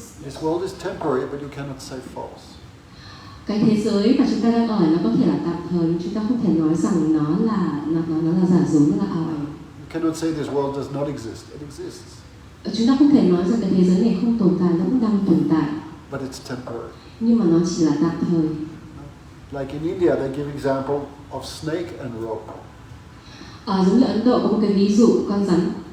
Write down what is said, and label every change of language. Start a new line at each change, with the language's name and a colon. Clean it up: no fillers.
English: This world is temporary, but you cannot say false.
Vietnamese: Cái thế giới mà chúng ta đang ở nó có thể là tạm thời, nhưng chúng ta không thể nói rằng nó là giả dối, nó là ảo ảnh.
English: You cannot say this world does not exist. It exists.
Vietnamese: Chúng ta không thể nói rằng cái thế giới này không tồn tại, nó cũng đang tồn tại.
English: But it's temporary.
Vietnamese: Nhưng mà nó chỉ là tạm thời.
English: Like in India, they give example of snake and rope.
Vietnamese: Giống như Ấn Độ có một cái ví dụ con rắn.